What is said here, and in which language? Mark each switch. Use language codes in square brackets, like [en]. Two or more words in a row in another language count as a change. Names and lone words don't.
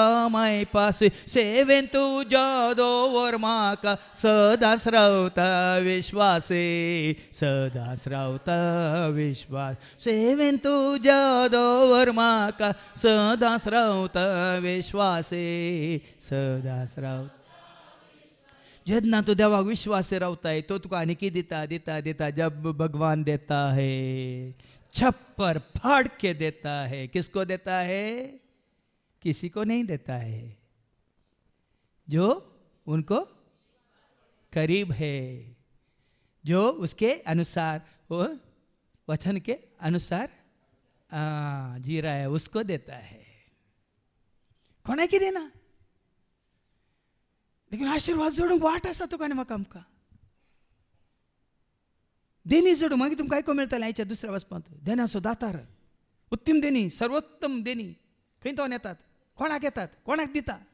[kok] मैपासी सेवेन तुज्या दवर म्हाका सदांच रावता विश्वासी सदांच रावता विश्वास सेवेन तुज्या दवर म्हाका सदांच रावता विश्वासी सदांच रावता जेन्ना तू देवाक विश्वास रावताय तो तुका आनी कितें दिता दिता दिता जब [hi] भगवान देता है छप्पर फाड़ के देता है किसको देता है किसी को नहीं देता है जो उनको करीब है जो उसके अनुसार वो वचन के अनुसार जी रहा है उसको देता है [kok] कोणा कितें ना देखून आशीर्वाद जोडूंक वाट आसा तुका आनी म्हाका आमकां देणी जोडूंक मागीर तुमकां आयकूंक मेळटलें आयच्या दुसऱ्या वचपांत देण्याचो दातार उत्तम देणी सर्वोत्तम देणी खंय तो येतात कोणाक येतात कोणाक दिता